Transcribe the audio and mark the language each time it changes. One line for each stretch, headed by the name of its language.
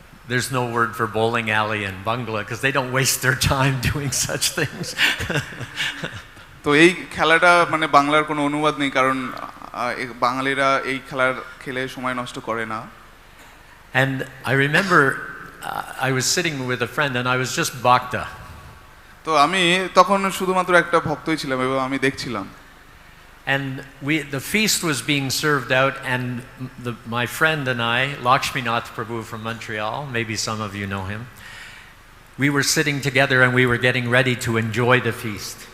English: There's no word for bowling alley in Bangla because they don't waste their time doing such things.
Bangla: তো এই খেলাটা মানে বাংলার কোনো অনুবাদ নেই, কারণ বাঙালিরা এই খেলার খেলে সময় নষ্ট করে না।
English: And I remember I was sitting with a friend and I was just bhakta.
Bangla: তো আমি তখন শুধুমাত্র একটা ভক্তই ছিলাম এবং আমি দেখছিলাম।
English: And the feast was being served out, and my friend and I, Lakshminath Prabhu from Montreal, maybe some of you know him, we were sitting together and we were getting ready to enjoy the feast.